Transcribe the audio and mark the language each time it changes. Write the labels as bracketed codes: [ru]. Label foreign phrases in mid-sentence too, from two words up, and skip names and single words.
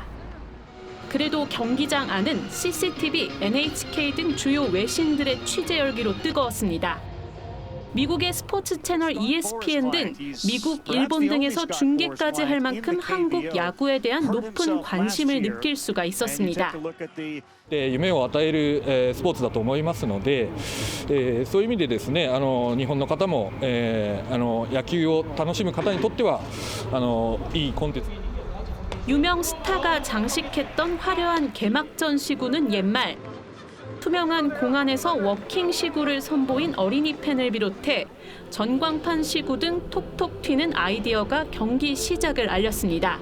[ko] 그래도 경기장 안은 CCTV, NHK 등 주요 외신들의 취재 열기로 뜨거웠습니다. 미국의 스포츠 채널 ESPN 등 미국, 일본 등에서 중계까지 할 만큼 한국 야구에 대한 높은 관심을 느낄 수가 있었습니다. [ja] 夢を与えるスポーツだと思いますので、そういう意味でですね、日本の方も野球を楽しむ方にとってはいいコンテンツ。 [ko] 유명 스타가 장식했던 화려한 개막전 시구는 옛말. 투명한 공안에서 워킹 시구를 선보인 어린이 팬을 비롯해 전광판 시구 등 톡톡 튀는 아이디어가 경기 시작을 알렸습니다.